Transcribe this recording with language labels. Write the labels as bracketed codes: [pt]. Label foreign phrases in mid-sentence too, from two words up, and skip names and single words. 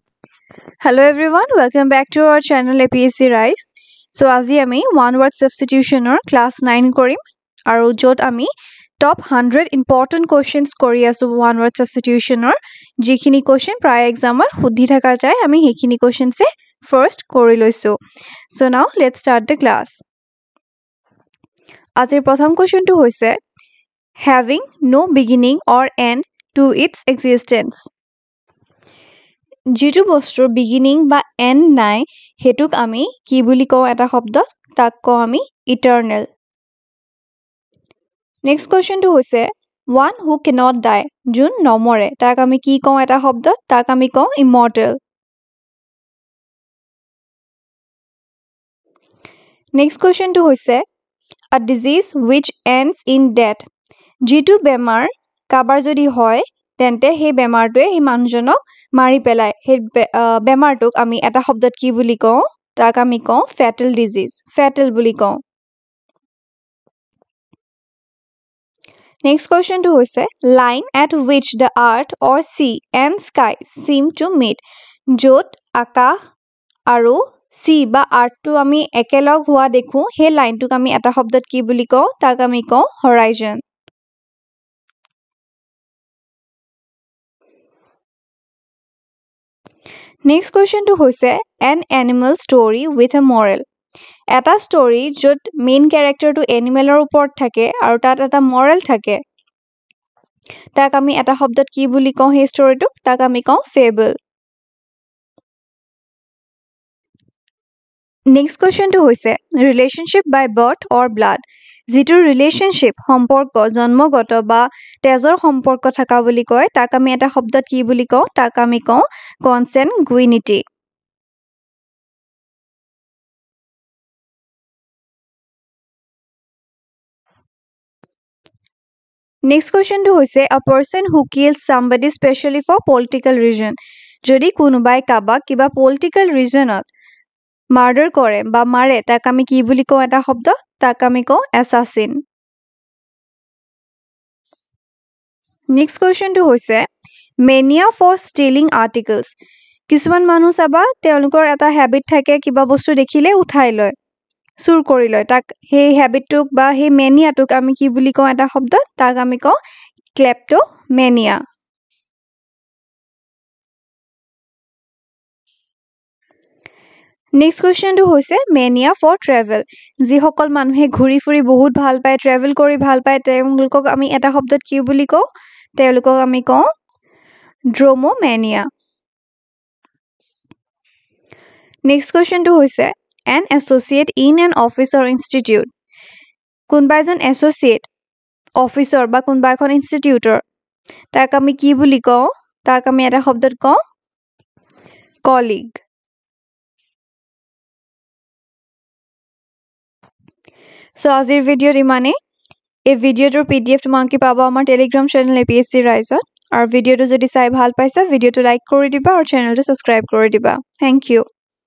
[en] Hello everyone, welcome back to our channel APSC Rise. [as] So আজি আমি [en] one word substitution or class 9 [as] কৰিম আৰু যত আমি [en] top 100 important questions [as] কৰি আছো [en] one word substitution or [as] যিখিনি question প্ৰায় exam সুধি থকা যায় আমি হেখিনি [en] questions first [as] কৰি লৈছো. [en] So now let's start the class. [as] আজিৰ প্ৰথম [en] question [as] টো হৈছে [en] having no beginning or end to its existence. [as] যিটো বস্তুৰ beginning বা end নাই হেতুক আমি কি বুলি কওঁ এটা শব্দত তাক কওঁ আমি eternal. [en] Next question [as] টো হৈছে [en] one who cannot die [as] যোন নমৰে তাক আমি কি কওঁ এটা শব্দত তাক আমি কওঁ immortal. [en] Next question [as] টো হৈছে [en] a disease which ends in death. [as] যিটো বেমাৰ কাবাৰ যদি হয় তেন্তে সেই বেমাৰটোৱে এই মানুহজনক মাৰি পেলাই সেই বেমাৰটোক আমি এটা শব্দত কি বুলি কওঁ তাক আমি কওঁ [en] fatal disease [as] fatal বুলি কওঁ. [en] Next question [as] টো হৈছে [en] line at which the earth or sea and sky seem to meet. [as] য'ত আকাশ আৰু sea বা earth টো আমি একেলগ হোৱা দেখো সেই লাইনটোক আমি এটা শব্দত কি বুলি কওঁ তাক আমি কওঁ horizon. [en] Next question [as] টো হৈছে [en] an animal story with a moral. [as] এটা story য'ত [en] main character [as] টো animalৰ ওপৰত থাকে আৰু তাত এটা moral থাকে তাক আমি এটা শব্দত কি বুলি কওঁ সেই storyটোক তাক আমি কওঁ fable. [en] Next question [as] টো হৈছে [en] relationship by birth or blood. [as] যিটো relationship সম্পৰ্ক জন্মগত বা তেজৰ সম্পৰ্ক থকা বুলি কয় তাক আমি এটা শব্দত কি বুলি কওঁ তাক আমি কওঁ consanguinity. [en] Next question [as] টো হৈছে [en] a person who kills somebody specially for political reason. [as] যদি কোনোবাই কাবাক কিবা [en] political reason [as] ত murder কৰে বা মাৰে তাক আমি কি বুলি কওঁ এটা শব্দ তাক আমি কওঁ assassin. [en] Next question [as] টো হৈছে [en] mania for stealing articles. [as] কিছুমান মানুহ চাবা তেওঁলোকৰ এটা habit থাকে কিবা বস্তু দেখিলে উঠাই লয় চুৰ কৰি লয় তাক সেই habitটোক বা সেই maniaটোক আমি কি বুলি কওঁ এটা শব্দ তাক আমি কওঁ kleptomania. [en] Next question [as] টো হৈছে [en] mania for travel. [as] যিসকল মানুহে ঘূৰি ফুৰি বহুত ভাল পায় travel কৰি ভাল পায় তেওঁলোকক আমি এটা শব্দত কি বুলি কওঁ তেওঁলোকক আমি কওঁ dromomania. [en] Next question [as] টো হৈছে [en] an associate in an office or institute. [as] কোনবা এজন [en] associate officer [as] বা কোনবা এখন instituteৰ তাক আমি কি বুলি কওঁ তাক আমি এটা শব্দত কওঁ colleague. So আজিৰ ভিডিঅ'ত ইমানে এই ভিডিঅ'টোৰ PDF তোমালোকে পাবা আমাৰ Telegram channel APSC Rise আৰু ভিডিঅ'টো যদি চাই ভাল পাইছা ভিডিঅ'টো লাইক কৰি দিবা আৰু চেনেলটো সাবস্ক্ৰাইব কৰি দিবা. [en] Thank you.